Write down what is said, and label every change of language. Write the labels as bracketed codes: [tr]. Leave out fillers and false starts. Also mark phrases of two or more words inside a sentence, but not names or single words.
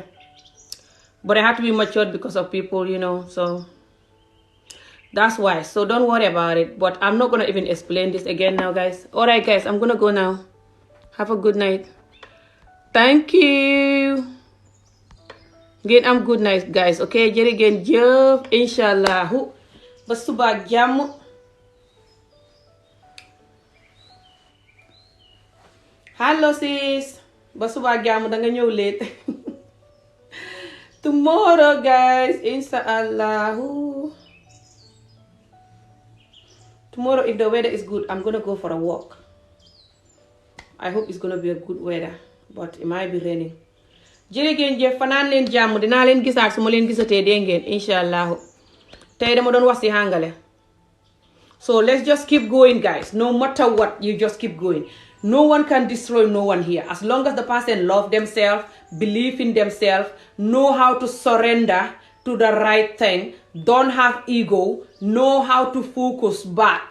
[en] But I have to be matured because of people, you know. So that's why. So don't worry about it. But I'm not going to even explain this again now, guys. Alright, guys. I'm going to go now. Have a good night. Thank you. [wo] Ngeen am [en] good night, guys. [wo] Okay, jërë ngeen jëf, inshallah. Ba suba ak jàmm. [en] Hello sis. [wo] Ba suba ak jàmm, da nga ñëw late. [en] Tomorrow, guys, inshallah. Tomorrow, if the weather is good, I'm gonna go for a walk. I hope it's gonna be a good weather, but it might be raining. [wo] Jërë ngeen jëf, fanaan leen jàmm. Dinaa leen gisaat su ma leen gisatee dee ngeen, inshallah. Tey dama doon wax ci hàngale. [en] So let's just keep going, guys. No matter what, you just keep going. No one can destroy no one here. As long as the person love themselves, believe in themselves, know how to surrender to the right thing, don't have ego, know how to focus back.